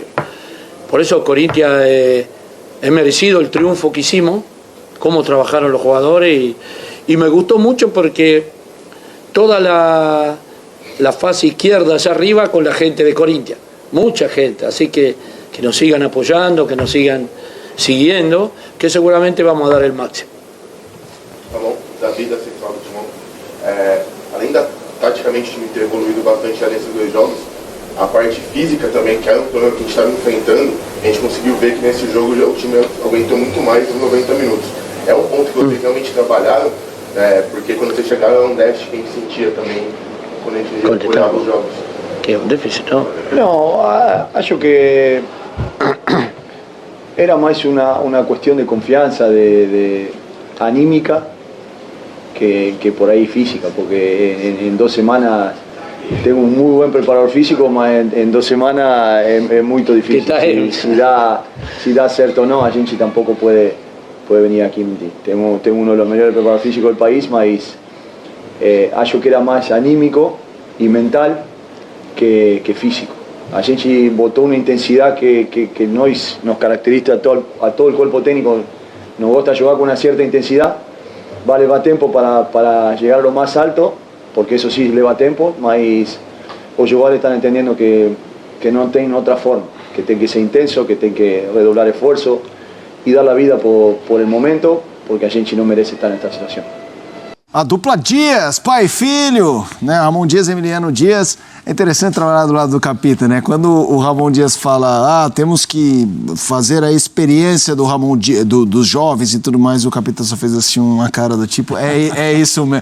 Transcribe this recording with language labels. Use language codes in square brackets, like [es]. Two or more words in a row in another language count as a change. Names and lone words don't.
[es] Por eso Corinthians es merecido el triunfo que hicimos, cómo trabajaron los jugadores, y me gustó mucho porque toda la fase izquierda allá arriba con la gente de Corinthians, mucha gente, así que nos sigan apoyando, que nos sigan siguiendo, que seguramente vamos a dar el máximo. [pt] Tá bom, Davi da Central do Timão. Além taticamente o time ter evoluído bastante nesses 2 jogos, a parte física também, que era um problema que a gente estava enfrentando, a gente conseguiu ver que nesse jogo o time aguentou muito mais dos 90 minutos. É um ponto que vocês realmente trabalharam, porque quando vocês chegaram era um déficit que a gente sentia também quando a gente olhava os jogos. [es] Que es un déficit, ¿no? No, [pt] acho que era [es] más una cuestión de confianza, de anímica, que por ahí física, porque en 2 semanas tengo un muy buen preparador físico, mas en 2 semanas es muy difícil. Si [pt] da certo [es] o no, [pt] a gente [es] tampoco puede venir aquí. Tengo uno de los mejores preparadores físicos del país, [pt] mas acho que era [es] más anímico y mental que físico. [pt] A gente botou [es] una intensidad que nos caracteriza a todo el cuerpo técnico. Nos gusta jugar con una cierta intensidad, leva tiempo para llegar a lo más alto, porque eso sí leva tiempo, mas los jugadores están entendiendo que no tienen otra forma, que tienen que ser intenso, que tienen que redoblar esfuerzo y dar la vida por el momento, porque [pt] a gente [es] no merece estar en esta situación. [pt] A dupla Dias, pai e filho, né? Ramon Dias e Emiliano Dias. É interessante trabalhar do lado do Capita, né? Quando o Ramon Dias fala, temos que fazer a experiência do Ramon Dias, dos jovens e tudo mais, o Capita só fez assim uma cara do tipo, é isso mesmo.